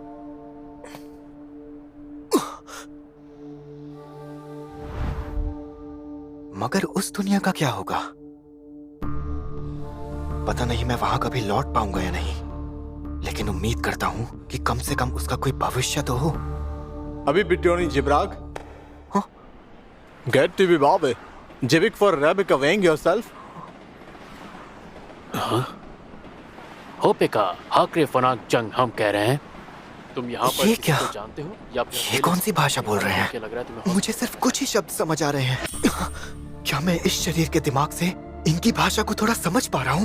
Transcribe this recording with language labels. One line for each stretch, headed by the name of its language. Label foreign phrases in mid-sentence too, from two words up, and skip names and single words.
Hindi: मगर उस दुनिया का क्या होगा? पता नहीं मैं वहां कभी लौट पाऊंगा या नहीं, लेकिन उम्मीद करता हूं कि कम से कम उसका कोई भविष्य तो हो। Abi bitte Johnny Jibrag? Get to be Bobby. Jivik for Rebecca weighing yourself? होपेका हाकरे फनाक जंग हम कह रहे हैं। तुम यहाँ पर ये किसी क्या? को जानते हो या फिर ये कौन सी भाषा बोल रहे क्या लग रहा है हैं? तुम्हें? मुझे सिर्फ कुछ ही शब्द समझ आ रहे हैं। क्या मैं इस शरीर के दिमाग से इनकी भाषा को थोड़ा समझ पा रहा हूँ?